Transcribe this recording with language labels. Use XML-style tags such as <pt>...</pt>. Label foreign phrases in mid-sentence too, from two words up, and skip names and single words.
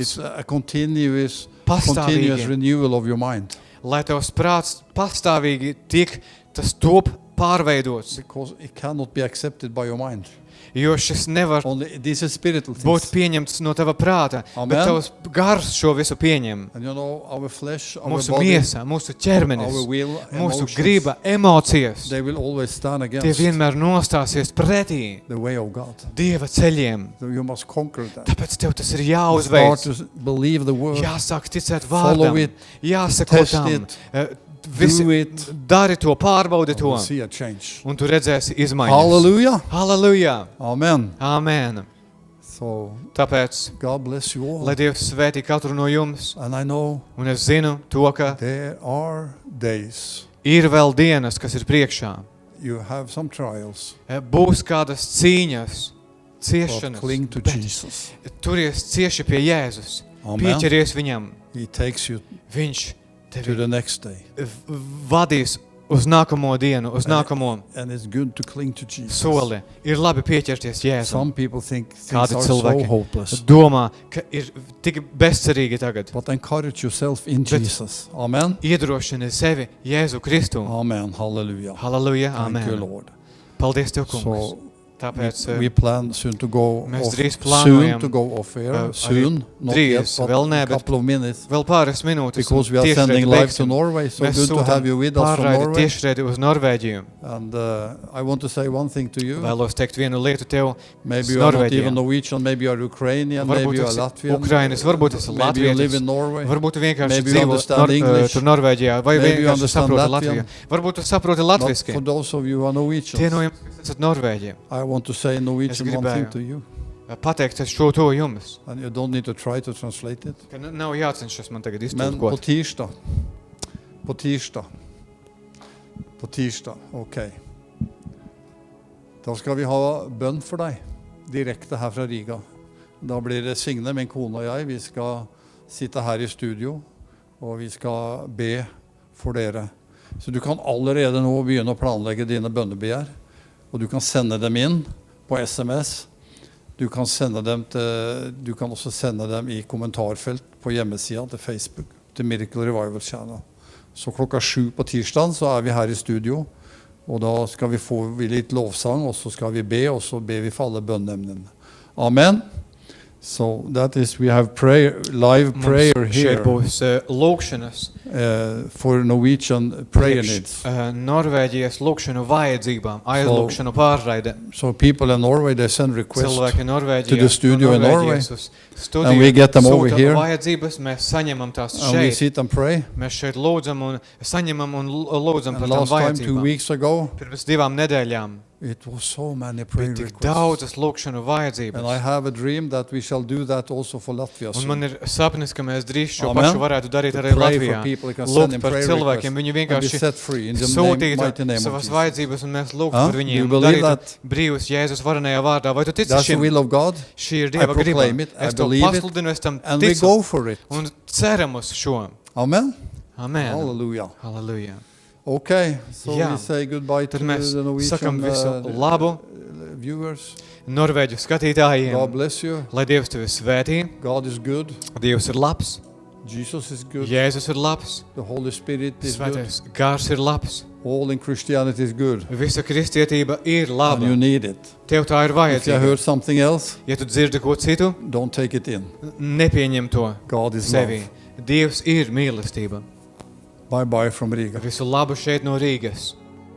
<en>It's a continuous</en> <lv>pastāvīgi,</lv> <en>renewal of your mind.</en> <lv>lai tavs prāts pastāvīgi tiek tas top pārveidots,</lv> <en>Because it cannot be accepted by your mind.</en> <lv>jo šis nevar</lv> <en>Only this is spiritual</en> <lv>būt</lv> <en>things.</en> <lv>pieņemts no tava prāta,</lv> <en>Amen.</en> <lv>bet tavs gars šo visu pieņem.</lv> <en>And you know, our flesh, our</en> <lv>Mūsu</lv> <en>body,</en> <lv>miesa, mūsu ķermenis,</lv> <en>our will,</en> <lv>mūsu</lv> <en>emotions,</en> <lv>griba, emocijas,</lv> <en>they will always stand</en> <lv>tie</lv> <en>against</en> <lv>vienmēr nostāsies pretī</lv> <en>the way of God.</en> <lv>Dieva ceļiem.</lv> <en>So you must conquer that.</en> <lv>Tāpēc tev tas ir</lv> <en>Start</en> <lv>jāuzveic,</lv> <en>to believe the word.</en> <lv>jāsāk ticēt</lv> <en>Follow</en> <lv>vārdam,</lv> <en>it,</en> <lv>jāsako</lv> <en>test</en> <lv>tam,</lv> <en>it,</en> <lv>visi,</lv> <en>do it.</en> <lv>dari to, pārbaudi</lv> <en>You</en> <lv>to,</lv> <en>will see a change.</en> <lv>un tu redzēsi izmaiņas.</lv> <en>Hallelujah.</en> <lv>Halleluja!</lv> <en>Amen.</en> <lv>Amen!</lv> <en>So</en> <lv>Tāpēc,</lv> <en>God bless you all.</en> <lv>lai Dievs svētī katru no jums,</lv> <en>And I know</en> <lv>un es zinu to, ka</lv> <en>there are days</en> <lv>ir vēl dienas, kas ir priekšā.</lv> <en>you have some trials.</en> <lv>Būs kādas cīņas,</lv> <en>But</en> <lv>ciešanas,</lv> <en>cling to</en> <lv>bet</lv> <en>Jesus.</en> <lv>turies cieši pie Jēzus,</lv> <en>Amen.</en> <lv>pieķeries viņam,</lv> <en>He takes you</en> <lv>viņš</lv> <en>to</en> <lv>tevi</lv> <en>the next day.</en> <lv>vadīs uz nākamo dienu, uz nākamo</lv> <en>And it's good to cling to Jesus.</en> <lv>soli. Ir labi pieķerties Jēzum.</lv> <en>Some people think things</en> <lv>Kādi</lv> <en>are so</en> <lv>cilvēki</lv> <en>hopeless.</en> <lv>domā, ka ir tik bezcerīgi tagad.</lv> <en>But encourage yourself in</en> <lv>Bet-</lv> <en>Jesus. Amen.</en> <lv>Iedrošini sevi Jēzu Kristu.</lv> <en>Amen. Hallelujah.</en> <lv>Halleluja,</lv> <en>Thank you, amen. Lord.</en> <lv>Paldies Tev, kungs.</lv> <en>So</en> <lv>Tāpēc</lv> <en>we plan soon to go</en> <lv>mēs</lv> <en>off,</en> <lv>drīz</lv> <en>soon</en> <lv>plānojam,</lv> <en>to go off air.</en> <lv>arī</lv> <en>Soon, not</en> <lv>drīz,</lv> <en>yet, but</en> <lv>vēl ne,</lv> <en>a</en> <lv>bet</lv> <en>couple of minutes.</en> <lv>vēl pāris minūtes.</lv> <en>Because we</en> <lv>un</lv> <en>are</en> <lv>tiešraidi</lv> <en>sending live to</en> <lv>beigsim.</lv> <en>Norway, so</en> <lv>Mēs</lv> <en>good to have you</en> <lv>sūtām</lv> <en>with us from</en> <lv>pārraidi</lv> <en>Norway.</en> <lv>tiešraidi uz Norvēģiju.</lv> <en>And I want to say one thing to you.</en> <lv>Vēlos teikt vienu lietu tev.</lv> <en>Maybe you are not</en> <lv>Norvēģijā.</lv> <en>even Norwegian, maybe you are Ukrainian, maybe</en> <lv>Varbūt</lv> <en>you are</en> <lv>esi</lv> <en>Latvian,</en> <lv>Ukrainis, varbūt esi</lv> <en>maybe you live</en> <lv>latvietis.</lv> <en>in Norway.</en> <lv>Varbūt tu vienkārši</lv> <en>Maybe you</en> <lv>dzīvo</lv> <en>understand English.</en> <lv>tur Norvēģijā, vai</lv> <en>Maybe you</en> <lv>vienkārši</lv> <en>understand</en> <lv>saproti</lv> <en>Latvian.</en> <lv>Latviju. Varbūt tu saproti</lv> <en>But</en> <lv>latviski.</lv> <en>for those of you who are</en> <lv>Tie</lv> <en>Norwegians,</en> <lv>no jums, kas esat Norvēģi.</lv> <en>I want to say in Norwegian one</en> <lv>gribēju.</lv> <en>thing to you.</en> <lv>Pateikt es šo to jums.</lv> <en>And you don't need to try to translate it.</en> <lv>Ka nav jācenšas man tagad</lv> <no>Men på</no> <lv>iztulkot.</lv> <no>tirsdag, på tirsdag, ok. Da skal vi ha bønn for deg, direkte her fra Riga. Da blir det Signe, min kone og jeg, vi skal sitte her i studio, og vi skal be for dere. Så du kan allerede nå begynne å planlegge dine bønnebegjær, og du kan sende dem inn på SMS. Du kan også sende dem i kommentarfelt på hjemmesida til Facebook, til Miracle Revival Channel. Så 7:00 på tirsdag så er vi her i studio, og da skal vi få litt lovsang, og så skal vi be, og så ber vi for alle bønneemnene. Amen.</no> <en>So that is, we have live prayer</en> <lv>Mums</lv> <en>here</en> <lv>šeit būs lūkšanas.</lv> <en>for Norwegian prayer needs.</en> <lv>Norvēģijas lūkšanu vajadzībām, aizlūkšanu pārraide.</lv> <en>So people in Norway, they send requests,</en> <lv>Cilvēki Norvēģijā,</lv> <en>to the studio in Norway,</en> <lv>uz studiju,</lv> <en>and we get them over</en> <lv>sūta</lv> <en>here.</en> <lv>vajadzības, mēs saņemam tās</lv> <en>and we</en> <lv>šeit.</lv> <en>sit and pray.</en> <lv>Mēs šeit lūdzam un saņemam un lūdzam</lv> <en>And</en> <lv>par tām</lv> <en>last time, 2</en> <lv>vajadzībām.</lv> <en>weeks ago,</en> <lv>Pirms 2 nedēļām</lv> <en>It was so many prayer</en> <lv>Bija tik</lv> <en>requests.</en> <lv>daudzas lūkšanu</lv> <en>And I</en> <lv>vajadzības.</lv> <en>have a dream that we shall do that also for Latvia</en> <lv>Un</lv> <en>soon.</en> <lv>man ir sapnis, ka mēs drīz šo</lv> <en>Amen.</en> <lv>pašu varētu darīt</lv> <en>To</en> <lv>arī</lv> <en>pray for</en> <lv>Latvijā.</lv> <en>people, you can send</en> <lv>Lūgt</lv> <en>them</en> <lv>par</lv> <en>prayer</en> <lv>cilvēkiem,</lv> <en>requests</en> <lv>viņi</lv> <en>and be</en> <lv>vienkārši</lv> <en>set free in the mighty</en> <lv>sūtītu</lv> <en>name of</en> <lv>savas</lv> <en>Jesus.</en> <lv>vajadzības, un mēs lūgtu</lv> <en>Huh?</en> <lv>par</lv> <en>Do you</en> <lv>viņiem,</lv> <en>believe</en> <lv>darītu</lv> <en>that?</en> <lv>brīvus Jēzus varenajā vārdā. Vai tu tici</lv> <en>That's the</en> <lv>šim?</lv> <en>will of God,</en> <lv>Šī ir</lv> <en>I</en> <lv>Dieva griba.</lv> <en>proclaim it, I</en> <lv>Es to</lv> <en>believe it,</en> <lv>pasludinu, es tam</lv> <en>and we</en> <lv>ticu</lv> <en>go for it.</en> <lv>un ceram uz šo.</lv> <en>Amen?</en> <lv>Amen.</lv> <en>Hallelujah.</en> <lv>Halleluja.</lv> <en>Okay, so</en> <lv>Jā.</lv> <en>we say goodbye to</en> <lv>Tad mēs</lv> <en>the</en> <lv>sakam</lv> <en>Norwegian</en> <lv>visu labu</lv> <en>viewers.</en> <lv>Norvēģu</lv> <en>God</en> <lv>skatītājiem.</lv> <en>bless you.</en> <lv>Lai Dievs tevi svētī.</lv> <en>God is good.</en> <lv>Dievs ir labs.</lv> <en>Jesus is good.</en> <lv>Jēzus ir labs.</lv> <en>The Holy Spirit is good.</en> <lv>Svētais gars ir labs.</lv> <en>All in Christianity is good.</en> <lv>Visa kristietība ir</lv> <en>And you</en> <lv>laba.</lv> <en>need it.</en> <lv>Tev tā ir</lv> <en>If you</en> <lv>vajadzīga.</lv> <en>heard something else,</en> <lv>Ja tu dzirdi ko citu,</lv> <en>don't take it in.</en> <lv>nepieņem to</lv> <en>God is</en> <lv>sevi.</lv> <en>love.</en> <lv>Dievs ir mīlestība.</lv> <en>Bye bye from Riga.</en> <lv>Visu labu šeit no Rīgas.</lv>